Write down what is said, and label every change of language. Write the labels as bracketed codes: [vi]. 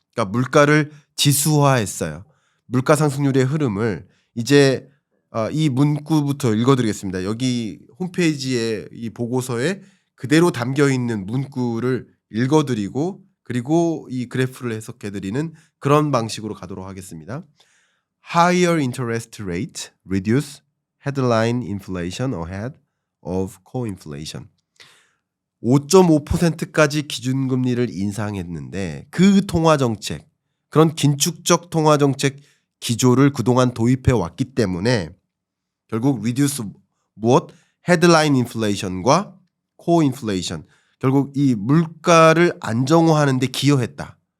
[ko] 그러니까 물가를 지수화했어요. 물가 상승률의 흐름을 이제 이 문구부터 읽어드리겠습니다. 여기 홈페이지에 이 보고서에 그대로 담겨있는 문구를 읽어드리고 그리고 이 그래프를 해석해드리는 그런 방식으로 가도록 하겠습니다. [en] Higher interest rate reduce headline inflation ahead of core inflation. [ko] 5.5%까지 기준금리를 인상했는데 그 통화정책, 그런 긴축적 통화정책 기조를 그동안 도입해 왔기 때문에 결국 reduce 무엇? 헤드라인 인플레이션과 코어 인플레이션. 결국 이 물가를 안정화하는 데 기여했다.